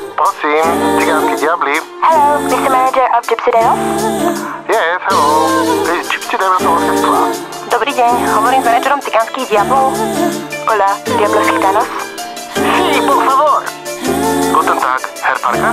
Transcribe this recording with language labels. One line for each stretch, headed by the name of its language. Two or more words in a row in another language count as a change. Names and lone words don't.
Slovak: Prosím, cigánky diabli.
English: Hello, Mr. Manager of Gypsy Devils? Yes, hello. Gypsy Devils Orchestra.
Slovak: Dobrý deň, hovorím s manažerom cigánskych diablov.
Spanish: Hola, Diablos Gitanos. Sí, por favor.
German: Guten Tag, Herr Farkas.